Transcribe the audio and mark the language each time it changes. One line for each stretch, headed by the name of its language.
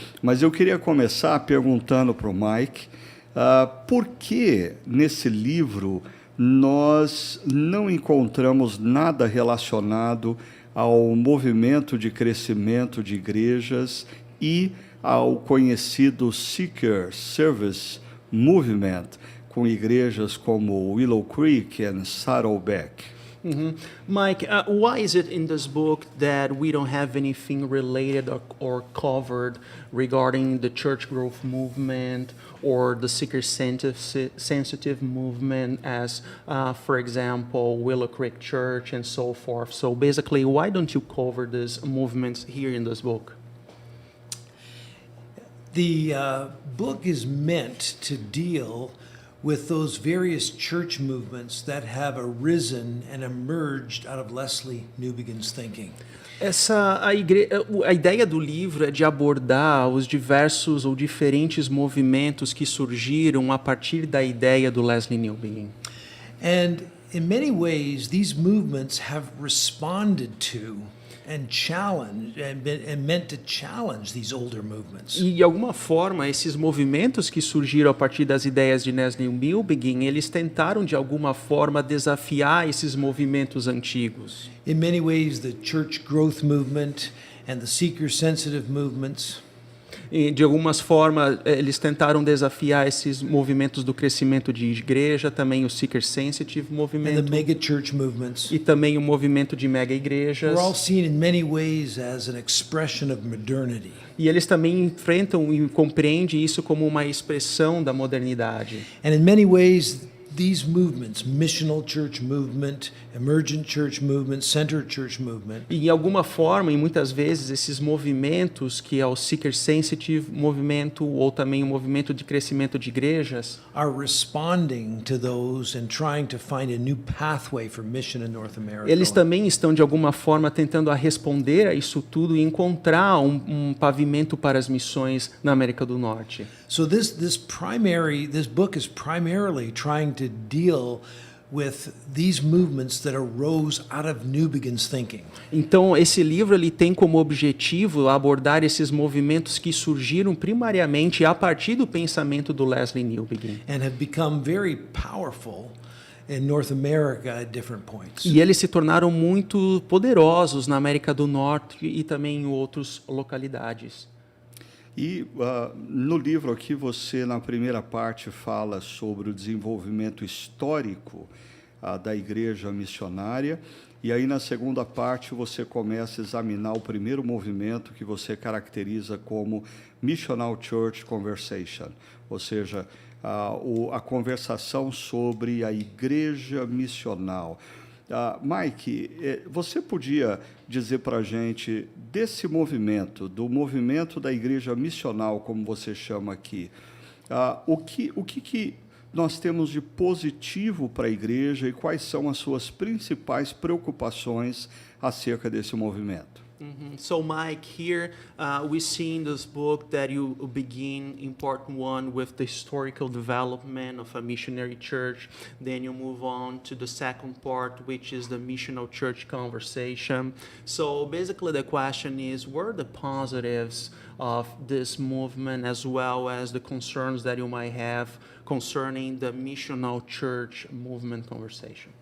Portuguese: Mas eu queria começar perguntando para o Mike, por que nesse livro nós não encontramos nada relacionado ao movimento de crescimento de igrejas e ao conhecido Seeker Service Movement, com igrejas como Willow Creek e Saddleback.
English: Mike, why is it in this book that we don't have anything related or covered regarding the church growth movement or the seeker-sensitive movement as, for example, Willow Creek Church and so forth? So basically, why don't you cover these movements here in this book? The book is meant to deal with those various church movements that have arisen and emerged out of Lesslie Newbigin's thinking.
Portuguese: A ideia do livro é de abordar os diversos ou diferentes movimentos que surgiram a partir da ideia do Lesslie Newbigin.
English: And in many ways, these movements have responded to and challenged and meant to challenge these older movements.
Portuguese: E de alguma forma esses movimentos que surgiram a partir das ideias de Lesslie Newbigin, eles tentaram de alguma forma desafiar esses movimentos antigos.
English: In many ways, the church growth movement and the seeker-sensitive movements
Portuguese: E, de algumas formas, eles tentaram desafiar esses movimentos do crescimento de igreja, também o Seeker Sensitive
English: and the
Portuguese: movimento,
English: mega church movements.
Portuguese: e também o movimento de mega igrejas.
English: We're all seen in many ways as an expression of modernity.
Portuguese: E eles também enfrentam e compreendem isso como uma expressão da modernidade.
English: And in many ways, these movements, missional church movement, emergent church movement, center church movement,
Portuguese: E, de alguma forma, e muitas vezes, esses movimentos, que é o Seeker Sensitive movimento, ou também o movimento de crescimento de igrejas,
English: are responding to those and trying to find a new pathway for mission in North America.
Portuguese: eles também estão, de alguma forma, tentando a responder a isso tudo e encontrar um pavimento para as missões na América do Norte.
English: So this book is primarily trying to deal with these movements that arose out of Newbegin's thinking.
Portuguese: Então, esse livro ele tem como objetivo abordar esses movimentos que surgiram primariamente a partir do pensamento do Leslie Newbegin.
English: And have become very powerful in North America at different points.
Portuguese: E eles se tornaram muito poderosos na América do Norte e também em outras localidades. E no livro aqui você, na primeira parte, fala sobre o desenvolvimento histórico da igreja missionária, e aí na segunda parte você começa a examinar o primeiro movimento que você caracteriza como Missional Church Conversation, ou seja, a conversação sobre a igreja missional. Mike, você podia dizer para a gente desse movimento, do movimento da igreja missional, como você chama aqui, o que nós temos de positivo para a igreja e quais são as suas principais preocupações acerca desse movimento?
English: So, Mike, here we see in this book that you begin in part 1 with the historical development of a missionary church. Then you move on to the second part, which is the missional church conversation. So, basically, the question is, what are the positives of this movement as well as the concerns that you might have concerning the missional church movement conversation?